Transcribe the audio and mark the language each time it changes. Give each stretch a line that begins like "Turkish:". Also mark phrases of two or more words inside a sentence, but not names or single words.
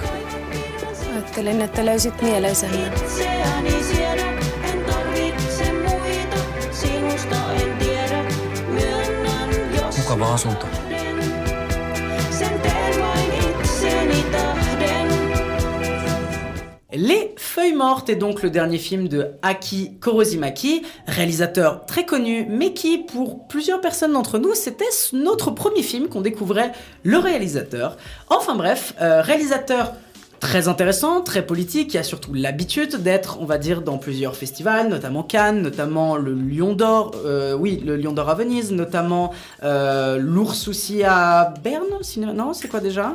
Finnish: Ajattelin, että löysit mieleisemmän. Itseäni siedä. En tarvitse muita. Sinusta en tiedä. Myönnän jos. Mukava asunto. Sen teen vain itseni tähden.
French: Les Feuilles Mortes est donc le dernier film de Aki Kaurismäki, réalisateur très connu, mais qui, pour plusieurs personnes d'entre nous, c'était notre premier film qu'on découvrait le réalisateur. Enfin bref, réalisateur très intéressant, très politique, qui a surtout l'habitude d'être, on va dire, dans plusieurs festivals, notamment Cannes, notamment le Lion d'Or, le Lion d'Or à Venise, notamment l'Ours aussi à Berne, non, c'est quoi déjà ?